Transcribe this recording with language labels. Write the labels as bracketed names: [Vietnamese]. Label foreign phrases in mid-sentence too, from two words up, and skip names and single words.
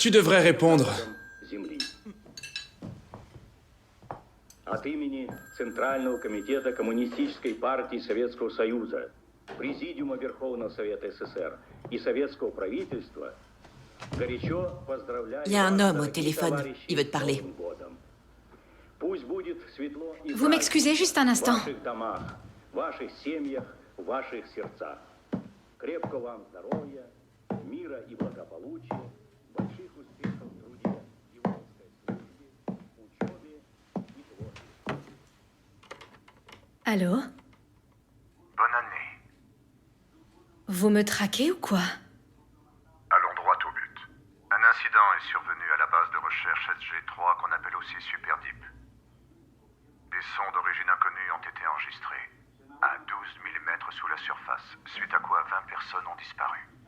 [French] Tu devrais répondre. [Russian] Земли. От имени Центрального комитета Коммунистической партии Советского Союза, Президиума Верховного Совета СССР и Советского правительства горячо поздравляю. [French] Il y a un homme au [Russian] вас, [French] téléphone. [Russian] товарищи, [French] Il veut te parler. [Russian] с Новым годом. Пусть будет светло и [French] Vous m'excusez juste un [Russian] в [French] instant. [Russian] ваших домах, в ваших семьях, в ваших сердцах. Крепкого вам здоровья, мира и благополучия, больших успехов в труде, и воинской службе, учебе и творчестве. [French] Allô? Bonne année. Vous me traquez ou quoi? Allons droit au but. Un incident est survenu à la base de recherche SG3 qu'on appelle aussi Super Deep. Des sons d'origine inconnue ont été enregistrés à 12 mm sous la surface, suite à quoi 20 personnes ont disparu.